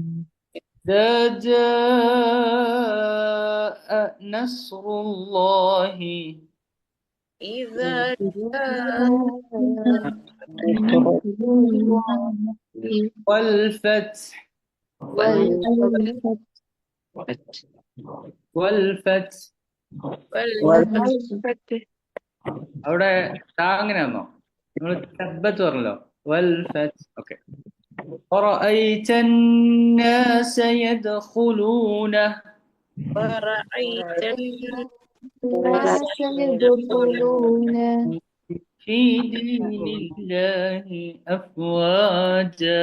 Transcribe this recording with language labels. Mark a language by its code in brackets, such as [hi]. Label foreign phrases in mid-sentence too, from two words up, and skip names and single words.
[ar] إذا جاء نصر الله. إذا والفتح. والفتح. [ml] അവിടെ അങ്ങനെയാണോ? നിങ്ങൾ തബ്ബത്ത് പറഞ്ഞല്ലോ. [ar] والفتح. ഓക്കെ. ورأيت الناس يدخلون. ورأيت الناس يدخلون في دين الله أفواجا.